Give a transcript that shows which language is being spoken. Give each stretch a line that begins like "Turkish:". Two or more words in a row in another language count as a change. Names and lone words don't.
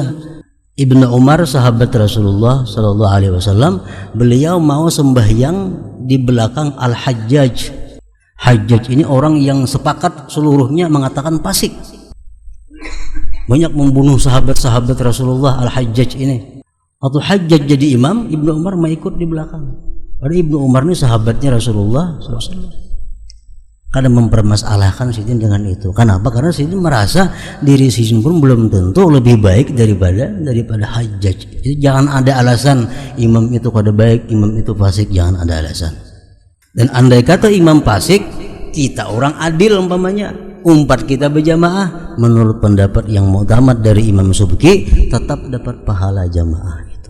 Indonesian: Ibnu Umar, sahabat Rasulullah
Arabic: صلى الله عليه وسلم,
Indonesian: beliau mau sembahyang di belakang Al-Hajjaj. Hajjaj ini orang yang sepakat seluruhnya mengatakan fasik. Banyak membunuh sahabat-sahabat Rasulullah Al-Hajjaj ini. Atau Hajjaj jadi imam, Ibnu Umar mau ikut di belakang. Padahal Ibnu Umar ini sahabatnya Rasulullah SAW. Kadang mempermasalahkan Sidin dengan itu. Kenapa? Karena Sidin merasa diri Sidin pun belum tentu lebih baik daripada Hajjaj. Jadi jangan ada alasan imam itu kada baik, imam itu fasik, jangan ada alasan. Dan andai kata imam fasik, kita orang adil umpamanya, umpat kita berjamaah, menurut pendapat yang mu'tamad dari Imam Subki, tetap dapat pahala jamaah itu.